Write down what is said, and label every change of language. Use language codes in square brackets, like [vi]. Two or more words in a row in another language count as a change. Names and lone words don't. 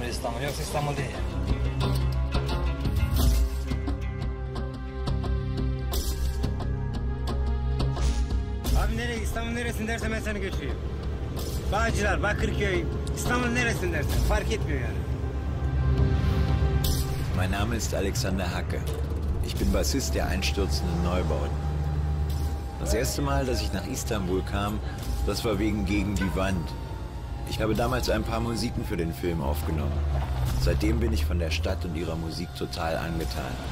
[tr] Yoksa İstanbul değil. Abi nereye? İstanbul neresin dersen ben seni götüreyim. Bağcılar, Bakırköy, İstanbul neresin dersen fark etmiyor yani. [de] Mein Name ist Alexander Hacke. Ich bin Bassist der einstürzenden Neubauten. Das erste Mal, dass ich nach Istanbul kam, das war wegen Gegen die Wand. Ich habe damals ein paar Musiken für den Film aufgenommen. Seitdem bin ich von der Stadt und ihrer Musik total angetan.